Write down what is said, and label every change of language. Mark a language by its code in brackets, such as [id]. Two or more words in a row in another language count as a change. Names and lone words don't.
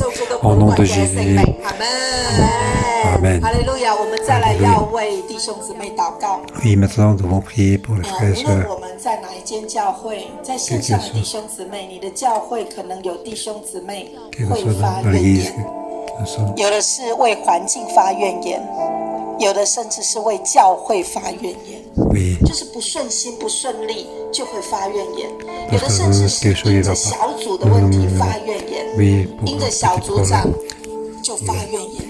[fr] Au nom de Jésus. Amen. Alléluia. Oui, maintenant nous devons prier pour les frères et sœurs. Quel que soit dans l'Église, nous sommes. [zh] 有的是为环境发怨言，有的甚至是为教会发怨言。 [fr] Oui. [zh] 就是不顺心、不顺利就会发怨言，有的甚至是因着小组的问题发怨言，因着小组长就发怨言。